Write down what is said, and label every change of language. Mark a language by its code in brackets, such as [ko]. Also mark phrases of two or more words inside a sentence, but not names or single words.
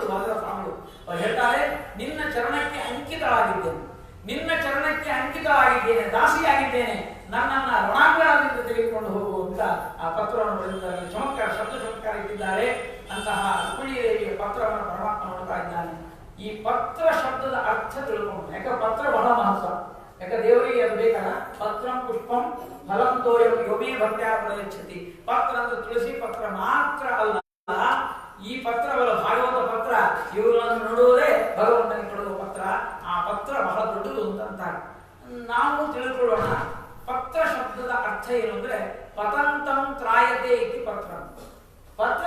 [kn] ವಾದನ ಸ್ವಾಮಿಗಳು ಅವರು ಹೇಳ್ತಾರೆ, ನಿನ್ನ ಚರಣಕ್ಕೆ ಅಂಕಿತವಾಗಿದ್ದೇನೆ, ನಿನ್ನ ಚರಣಕ್ಕೆ ಅಂಕಿತವಾಗಿದ್ದೇನೆ, ದಾಸಿಯಾಗಿದ್ದೇನೆ, ನನ್ನನ್ನ ರಣಾಂಗಣದಿಂದ ತೆಗೆದುಕೊಂಡು ಹೋಗುವಂತ ಆ ಪತ್ರವನ್ನು ಬರೆದಿದ್ದಾರೆ. ಚಮತ್ಕಾರ, ಶಬ್ದ ಚಮತ್ಕಾರ ಇಟ್ಟಿದ್ದಾರೆ. ಅಂತಹ ರುಕ್ಮಿಣಿ ದೇವಿಯ ಪತ್ರವನ್ನು ಪರಮಾತ್ಮ ನೋಡ್ತಾ ಇದ್ದಾನೆ. ಈ ಪತ್ರ ಶಬ್ದದ ಅರ್ಥ ತಿಳ್ಕೊಂಡು, ಯಾಕೆ ಪತ್ರ ಬಹಳ ಮಹತ್ವ. ಯಾಕೆ ದೇವರಿಗೆ ಅದು ಬೇಕಲ್ಲ. [sa] ಪತ್ರಂ ಪುಷ್ಪಂ ಫಲಂ ತೋಯಂ ಯೋಮೇ ಭಕ್ತ್ಯಾ ಪ್ರಯಚ್ಛತಿ. [kn] ಪತ್ರ ಅಂದ್ರೆ ತುಳಸಿ ಪತ್ರ ಮಾತ್ರ ಅಲ್ಲ, ಈ ಪತ್ರವಲ್ಲ ಭಾಗವತ ಪತ್ರ. ಇವುಗಳನ್ನು ನೋಡುವುದೇ ಭಗವಂತನಿಗೆ ಕೊಡುವ ಪತ್ರ. ಆ ಪತ್ರ ಬಹಳ ದೊಡ್ಡದು ಅಂತ ನಾವು ತಿಳಿದುಕೊಳ್ಳೋಣ. ಪತ್ರ ಶಬ್ದದ ಅರ್ಥ ಏನು ಅಂದ್ರೆ [sa] ಪತಂತಂ ತ್ರಾಯತೆ ಇತಿ ಪತ್ರ.